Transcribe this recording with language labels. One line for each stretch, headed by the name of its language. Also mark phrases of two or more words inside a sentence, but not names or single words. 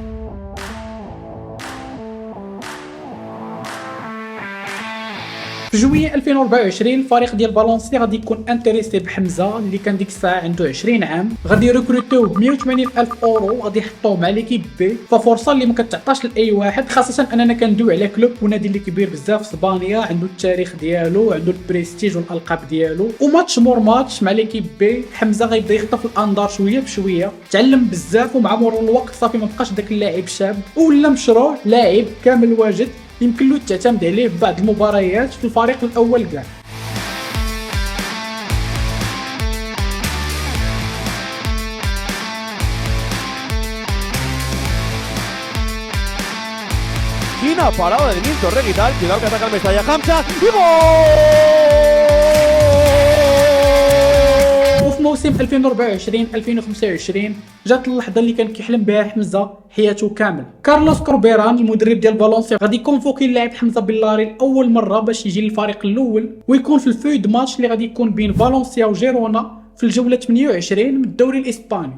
Arabic: في جوية 2024 الفريق ديال فالنسيا غادي يكون انتريسي بحمزه اللي كان ديك الساعه عنده 20 عام، غادي يريكروتيوه ب 180 الف اورو وغادي يحطوه مع
French: l'équipe B,
Arabic: ففرصه اللي ما كتعطاش لاي واحد، خاصه اننا كندويو على كلوب ونادي اللي كبير بزاف في اسبانيا، عنده التاريخ ديالو، عنده البريستيج والالقاب ديالو. وماتش مور ماتش مع
French: l'équipe B
Arabic: حمزه غيبدا يخطف الانظار شويه بشويه، تعلم بزاف ومع مرور الوقت صافي ما بقاش داك اللاعب شاب ولا مشروع لاعب كامل واجد يمكن له تعتمد عليه في بعض المباريات في الفريق الاول كاع.
Spanish: China parado de Nilton Reguital, cuidado que ataca el Mestalla Hamza y gol.
Arabic: وفي موسم 2024 2025 جات اللحظه اللي كان كيحلم بها حمزه حياته كامل. كارلوس كوربيران المدرب ديال فالنسيا غادي يكونفوكي اللاعب حمزه بلاري لاول مره باش يجي للفريق الاول ويكون في
French: feuille de match
Arabic: اللي غادي يكون بين فالنسيا وجيرونا في الجوله 28 من الدوري الاسباني.